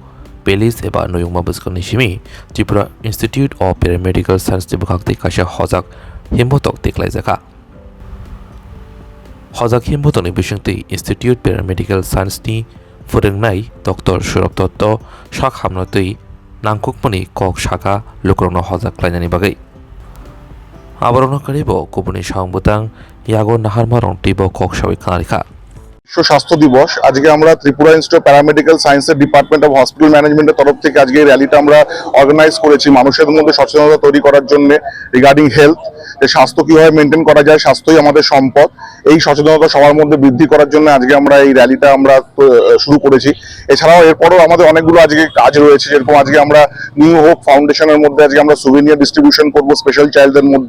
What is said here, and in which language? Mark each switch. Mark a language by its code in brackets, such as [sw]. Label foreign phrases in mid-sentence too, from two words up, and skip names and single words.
[trp] Belis eba noyungma buskani shimi Tripura Institute of Paramedical Science tibukakti kasha hozak himbotok tiklai zaka hozak himbotok ni bishungti Institute Paramedical Science ni forengnai Dr. Shurab Dotto shak hamnotui nangkukmani kok shaka lukrongno hozak klainani bagai abarono karibo kubuni shambutang yago naharmarong tibo kok shawi kanarika [bn] বিশ্ব স্বাস্থ্য দিবস আজকে আমরা ত্রিপুরা ইনস্টিটিউট প্যারামেডিক্যাল সায়েন্সের ডিপার্টমেন্ট অফ হসপিটাল ম্যানেজমেন্টের তরফ থেকে আজকে এই র্যালিটা আমরা অর্গানাইজ করেছি মানুষের মধ্যে সচেতনতা তৈরি করার জন্য [en] regarding health [bn] যে স্বাস্থ্য কিভাবে মেনটেন করা যায় স্বাস্থ্যই আমাদের সম্পদ এই সচেতনতা সবার মধ্যে বৃদ্ধি করার জন্য আজকে আমরা এই র্যালিটা আমরা শুরু করেছি এছাড়াও এরপরও আমাদের অনেকগুলো আজকে কাজ রয়েছে যেরকম আজকে আমরা নিউ হোপ ফাউন্ডেশনের মধ্যে আজকে আমরা [en] souvenir distribution [bn] করব [en] special child [bn] মধ্যে